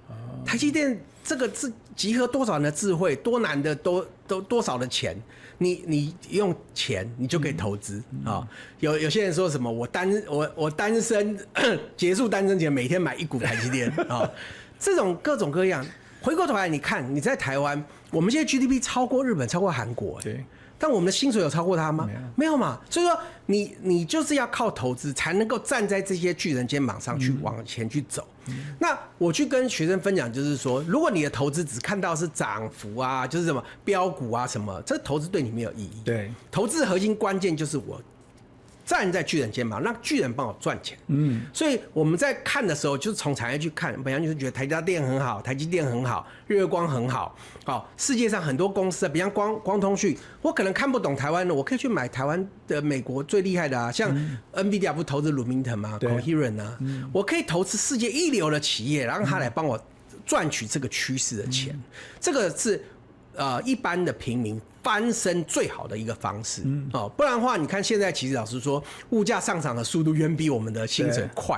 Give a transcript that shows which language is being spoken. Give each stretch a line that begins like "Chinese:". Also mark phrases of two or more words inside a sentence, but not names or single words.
Chinese: 台積電這個是集合多少人的智慧，多難的多少的錢，你用錢你就可以投資啊。有些人說什麼我單身結束單身前每天買一股台積電啊，這種各種各樣。回過頭來，你看你在台灣，我們現在 GDP 超過日本，超過韓國，對，但我們的薪水有超過他嗎？沒有嘛。所以說，你就是要靠投資，才能夠站在這些巨人肩膀上去往前去走。那我去跟學生分享，就是說，如果你的投資只看到是漲幅啊，就是什麼標股啊什麼，這投資對你沒有意義。对，投資核心關鍵就是我站在巨人肩膀，讓巨人幫我賺錢。所以我們在看的時候，就是從產業去看，本來就是覺得台積電很好，台積電很好，日月光很好。世界上很多公司啊，比方光通訊，我可能看不懂台灣的，我可以去買台灣的美國最厲害的啊，像 NVIDIA 不投資 Lumentum 嗎 Coherent 啊，我可以投資世界一流的企業，讓他來幫我賺取這個趨勢的錢。這個是一般的平民翻身最好的一個方式。不然的話，你看現在其實老實說，物價上漲的速度遠比我們的薪水快。